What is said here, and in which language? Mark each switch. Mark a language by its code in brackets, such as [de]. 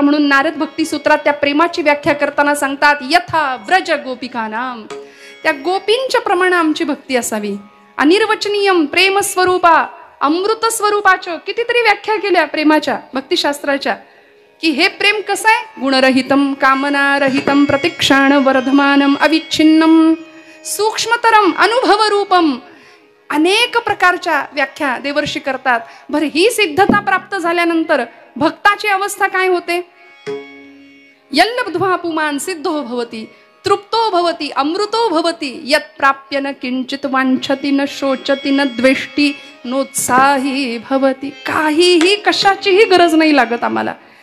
[mr] म्हणून नारद भक्ती सूत्रात त्या प्रेमाची व्याख्या करताना सांगतात, [sa] यथा व्रज गोपिकानाम. [mr] त्या गोपींच्या प्रमाणे आमची भक्ती असावी. [sa] अनिर्वचनीयम प्रेम स्वरूपा, [mr] अमृत स्वरूपाच्या कितीतरी व्याख्या केल्या प्रेमाच्या भक्तिशास्त्राच्या, की हे प्रेम कसं आहे. [sa] गुणरहितम कामनारहितम प्रतिक्षाण वर्धमानम अविच्छिन्नम सूक्ष्मतरम अनुभव रूपम. [mr] अनेक प्रकारच्या व्याख्या देवर्षी करतात. बरं, ही सिद्धता प्राप्त झाल्यानंतर भक्ताची अवस्था काय होते. [sa] यल्लब्ध्वा पुमान सिद्धो भवती, तृप्तो भवती, अमृतो भवती. यत् प्राप्य न किंचित वांछति न शोचति न द्वेष्टी नोत्साही भवती. [mr] काहीही कशाचीही गरज नाही लागत आम्हाला.